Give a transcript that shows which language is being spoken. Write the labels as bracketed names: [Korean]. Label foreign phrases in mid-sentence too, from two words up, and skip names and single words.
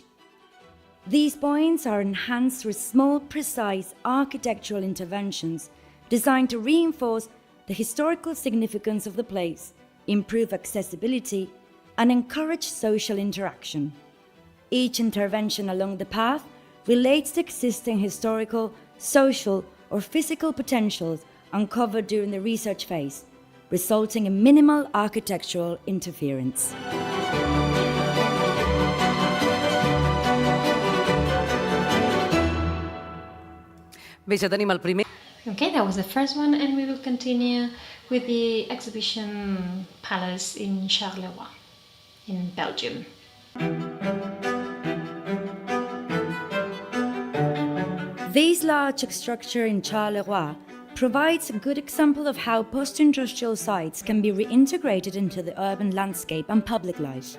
[English] These points are enhanced through small, precise architectural interventions designed to reinforce the historical significance of the place, improve accessibility, and encourage social interaction. Each intervention along the path relates to existing historical, social, or physical potentials uncovered during the research phase, resulting in minimal architectural interference. [Catalan] Bé, ja tenim el primer. [English] Okay, that was the first one, and we will continue with the exhibition palace in Charleroi, in Belgium. This large structure in Charleroi provides a good example of how post-industrial sites can be reintegrated into the urban landscape and public life.